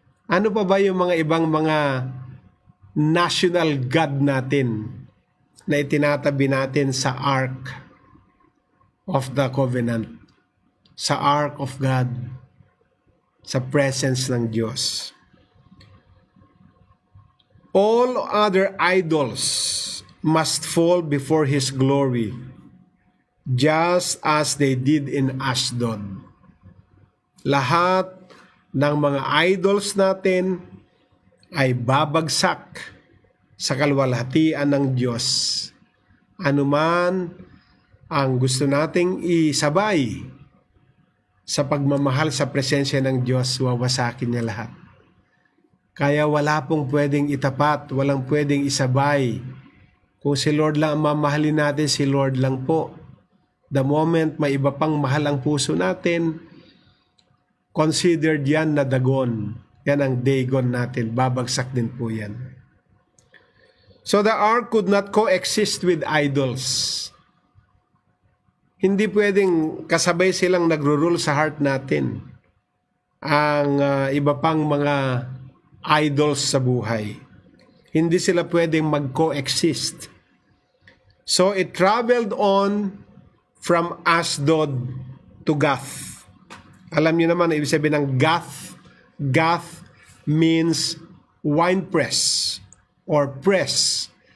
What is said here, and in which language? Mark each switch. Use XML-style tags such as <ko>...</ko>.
<tl>Ano pa ba yung mga ibang mga national God natin na itinatabi natin sa Ark of the Covenant, sa Ark of God, sa presence ng Diyos?</tl> <en>All other idols must fall before His glory, just as they did in Ashdod.</en> <tl>Lahat ng mga idols natin ay babagsak sa kaluwalhatian ng Diyos. Anuman ang gusto nating isabay sa pagmamahal sa presensya ng Diyos, wawasakin niya lahat. Kaya wala pong pwedeng itapat, walang pwedeng isabay. Kung si Lord lang ang mamahalin natin, si Lord lang po.</tl> <en>The moment</en> <tl>may iba pang mahal ang puso natin, considered yan na dagon. Yan ang dagon natin. Babagsak din po yan.</tl> <en>So the ark could not coexist with idols.</en> <tl>Hindi pwedeng kasabay silang nagro-rule sa heart natin ang iba pang mga idols sa buhay. Hindi sila pwedeng mag-coexist.</tl> <en>So it traveled on from Ashdod to Gath.</en> <tl>Alam niyo naman, ibig sabihin ng Gath.</tl> <en>Gath means wine press or press.</en>